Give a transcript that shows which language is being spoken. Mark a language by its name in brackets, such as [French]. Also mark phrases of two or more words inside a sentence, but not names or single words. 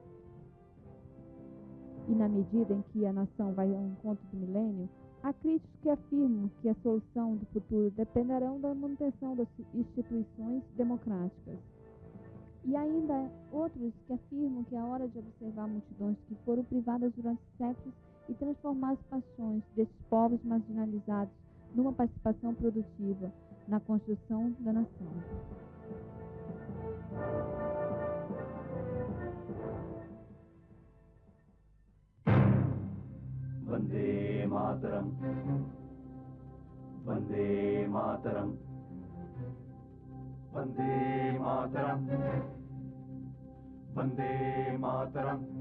[Portuguese] E na medida em que a nação vai ao encontro do milênio, há críticos que afirmam que a solução do futuro dependerão da manutenção das instituições democráticas. E ainda outros que afirmam que é hora de observar multidões que foram privadas durante séculos e transformar as paixões desses povos marginalizados numa participação produtiva na construção da nação. [Sanskrit] Vande Mataram, Vande Mataram, Vande Mataram, Vande Mataram.